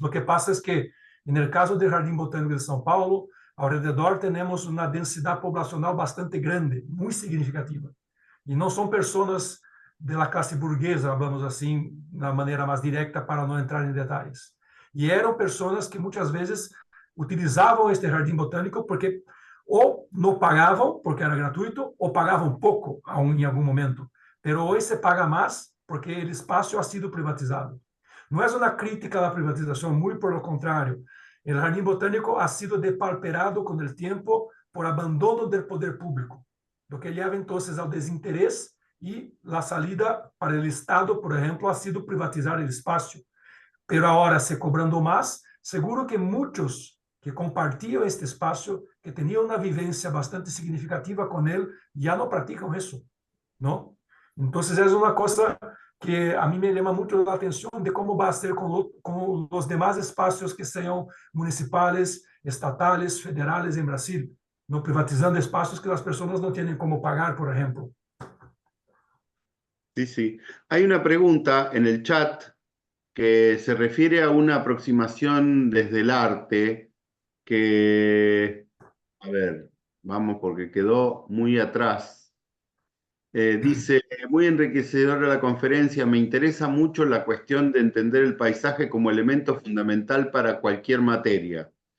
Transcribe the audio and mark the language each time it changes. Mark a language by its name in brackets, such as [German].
[Spanish] Lo que pasa es que en el caso del Jardín Botánico de São Paulo, alrededor tenemos una densidad poblacional bastante grande, muy significativa. Y no son personas de la clase burguesa, hablamos así, de una manera más directa para no entrar en detalles. Y eran personas que muchas veces [Portuguese] utilizavam este jardim botânico porque ou não pagavam, porque era gratuito, ou pagavam pouco em algum momento. [Spanish] Pero [Portuguese] hoje se paga mais porque o espaço [Spanish] ha sido [Portuguese] privatizado. Não é uma crítica à privatização, muito pelo contrário. O jardim botânico [Spanish] ha sido [Portuguese] depauperado com o tempo por abandono do poder público, [Spanish] lo que [Portuguese] leva então ao desinteresse e a [Spanish] salida [Portuguese] para o Estado, por exemplo, ha sido privatizar o espaço. [Spanish] Pero [Portuguese] agora, se cobrando mais, [Spanish] seguro que [Portuguese] muitos que compartilham este espaço, que tinham uma vivência bastante significativa com ele, já não praticam isso, não? Então, é uma coisa que a mim me chama muito a atenção de como vai ser com os demais espaços que sejam municipais, estatais, federais em Brasil, não privatizando espaços que as pessoas não têm como pagar, por exemplo. [Spanish] Sí, sí. Hay una pregunta en el chat que se refiere a una aproximación desde el arte que, a ver, vamos porque quedó muy atrás. Dice, muy enriquecedora la conferencia, me interesa mucho la cuestión de entender el paisaje como elemento fundamental para cualquier materia.